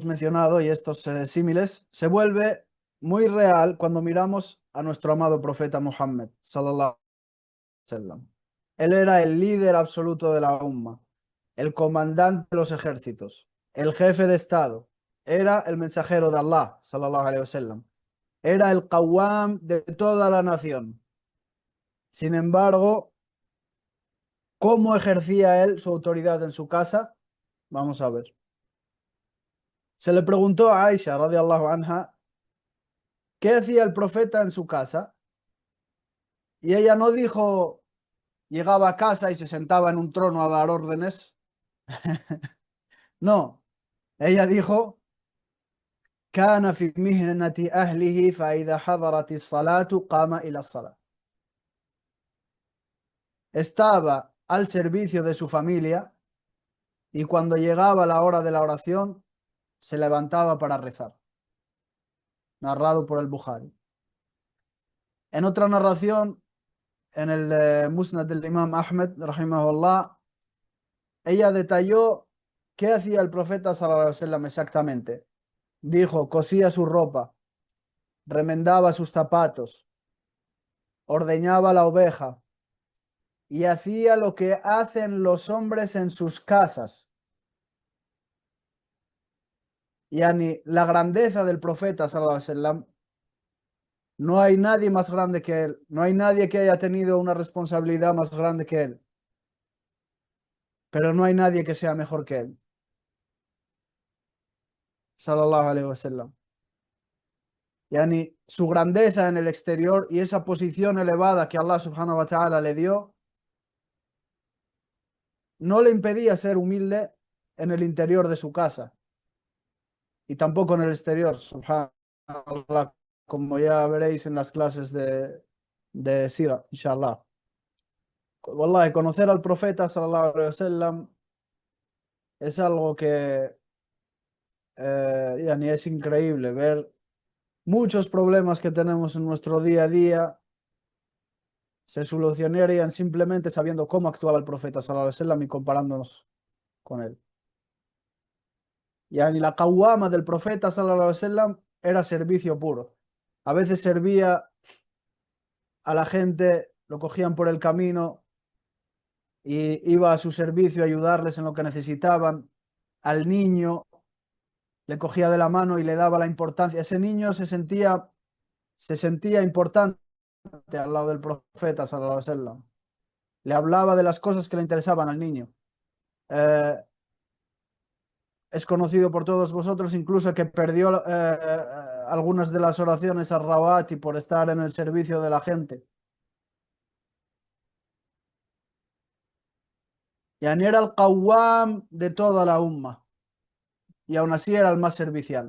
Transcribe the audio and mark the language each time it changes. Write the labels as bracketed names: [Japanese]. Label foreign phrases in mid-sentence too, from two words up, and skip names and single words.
[Spanish] mencionado y estos símiles se vuelve muy real cuando miramos a nuestro amado profeta Muhammad, [Arabic] صلى الله عليه وسلم. [Spanish] Él era el líder absoluto de la umma, el comandante de los ejércitos, el jefe de Estado, era el mensajero de Allah, [Arabic] صلى الله عليه وسلم. [Spanish] Era el qawwam de toda la nación. Sin embargo, ¿cómo ejercía él su autoridad en su casa? Vamos a ver. Se le preguntó a Aisha, [Arabic] رضي الله عنها, [Spanish] ¿qué hacía el profeta en su casa? Y ella no dijo, llegaba a casa y se sentaba en un trono a dar órdenes. No, ella dijo, [Arabic] كان في مهنة أهله فإذا حضرت الصلاة قام إلى الصلاة. [Spanish] Estaba al servicio de su familia y cuando llegaba la hora de la oración se levantaba para rezar. Narrado por el Bukhari. En otra narración, en el Musnad del Imam Ahmed, rahimahullah, ella detalló qué hacía el profeta [Arabic] صلى الله عليه وسلم [Spanish] exactamente. Dijo, cosía su ropa, remendaba sus zapatos, ordeñaba la oveja y hacía lo que hacen los hombres en sus casas. Yani, la grandeza del profeta [Arabic] صلى الله عليه وسلم, [Spanish] no hay nadie más grande que él, no hay nadie que haya tenido una responsabilidad más grande que él, pero no hay nadie que sea mejor que él, [Arabic] صلى الله عليه وسلم. [Spanish] Yani, su grandeza en el exterior y esa posición elevada que Allah [Arabic] سبحانه وتعالى [Spanish] le dio, no le impedía ser humilde en el interior de su casa y tampoco en el exterior, subhanallah, como ya veréis en las clases de Sira, inshallah. Wallahi, conocer al profeta [Arabic] صلى الله عليه وسلم [Spanish] es algo que yani es increíble ver muchos problemas que tenemos en nuestro día a día se solucionarían simplemente sabiendo cómo actuaba el profeta [Arabic] صلى الله عليه وسلم [Spanish] y comparándonos con él. Yani la qawwama del profeta [Arabic] صلى الله عليه وسلم [Spanish] era servicio puro. A veces servía a la gente, lo cogían por el camino y iba a su servicio a ayudarles en lo que necesitaban. Al niño le cogía de la mano y le daba la importancia. Ese niño se sentía importante al lado del profeta [Arabic] صلى الله عليه وسلم. [Spanish] Le hablaba de las cosas que le interesaban al niño. Eh, es conocido por todos vosotros incluso que perdió algunas de las oraciones a Rawati por estar en el servicio de la gente. Yani era el qawwam de toda la umma y aún así era el más servicial.